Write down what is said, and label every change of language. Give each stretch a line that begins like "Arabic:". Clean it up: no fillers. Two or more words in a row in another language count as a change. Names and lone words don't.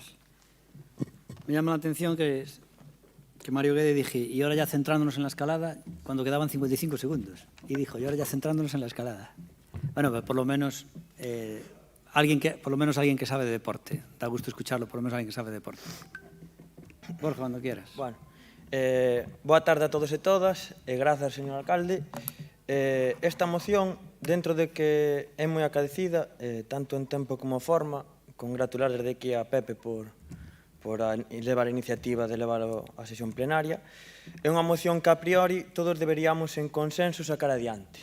Spanish: Me llama la atención que Mario Guede dije, y ahora ya centrándonos en la escalada, cuando quedaban 55 segundos. Y dijo, y ahora ya centrándonos en la escalada. Bueno, pues por lo menos alguien que sabe de deporte. Da gusto escucharlo, por lo menos alguien que sabe de deporte. Borja, cuando quieras. Bueno,
Galician: boa tarde a todos e todas, e grazas, señor alcalde. Esta moción, dentro de que é moi acadecida, tanto en tempo como forma, congratular desde aquí a Pepe por levar a iniciativa de levar a sesión plenaria, é unha moción que a priori todos deberíamos en consenso sacar adiante.